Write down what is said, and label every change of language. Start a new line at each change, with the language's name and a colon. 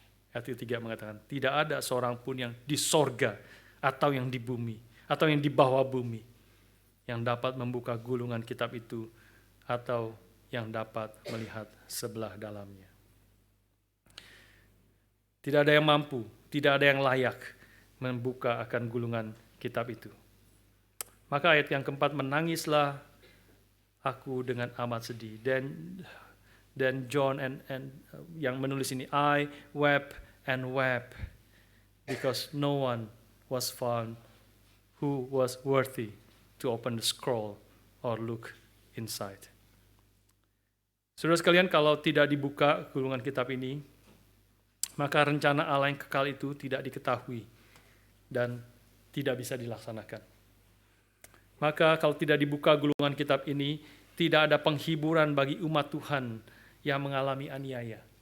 Indonesian: Ayat 3 mengatakan, tidak ada seorang pun yang di sorga atau yang di bumi atau yang di bawah bumi yang dapat membuka gulungan kitab itu atau yang dapat melihat sebelah dalamnya. Tidak ada yang mampu, tidak ada yang layak membuka akan gulungan kitab itu. Maka ayat yang keempat, menangislah aku dengan amat sedih. Dan John and yang menulis ini,
English: I wept and wept because no one was found who was worthy to open the scroll or look inside.
Indonesian: Saudara sekalian, kalau tidak dibuka gulungan kitab ini, maka rencana Allah yang kekal itu tidak diketahui dan tidak bisa dilaksanakan. Maka kalau tidak dibuka gulungan kitab ini, tidak ada penghiburan bagi umat Tuhan yang mengalami aniaya.